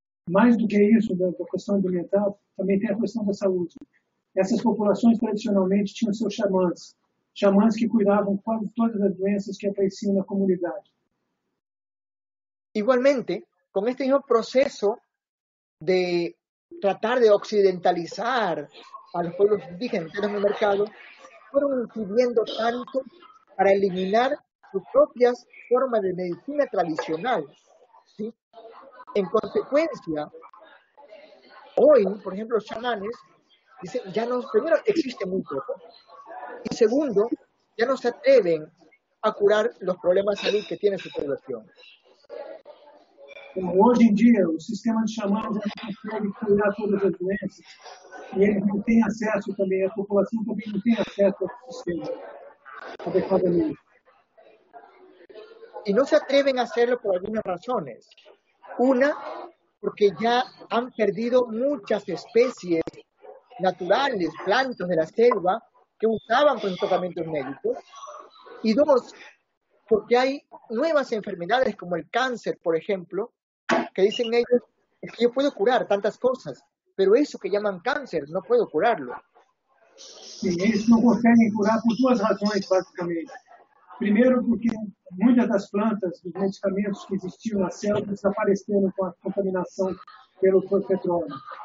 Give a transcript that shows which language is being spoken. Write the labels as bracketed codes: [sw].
[pt] Mais do que isso, da questão ambiental, também tem a questão da saúde. Essas populações tradicionalmente tinham seus xamãs que cuidavam quase todas as doenças que apareciam na comunidade. [es] Igualmente, con este mismo proceso de tratar de occidentalizar a los pueblos indígenas en el mercado, fueron incidiendo tanto para eliminar sus propias formas de medicina tradicional, ¿sí? En consecuencia, hoy, por ejemplo, los chamanes dicen, primero, existe muy poco, y segundo, ya no se atreven a curar los problemas de salud que tiene su población. [pt] Hoje em dia, o sistema de xamãs não consegue curar todas as doenças e eles não têm acesso também, a população também não tem acesso ao sistema adequadamente. [es] Y no se atreven a hacerlo por algunas razones. Una, porque ya han perdido muchas especies naturales, plantas de la selva, que usaban con tratamientos médicos. Y dos, porque hay nuevas enfermedades como el cáncer, por ejemplo, que dicen ellos, es que yo puedo curar tantas cosas, pero eso que llaman cáncer, no puedo curarlo. [pt] Sim, eles não conseguem curar por duas razões, basicamente. Primeiro, porque muitas das plantas, dos medicamentos que existiam na selva, desapareceram com a contaminação pelo petróleo.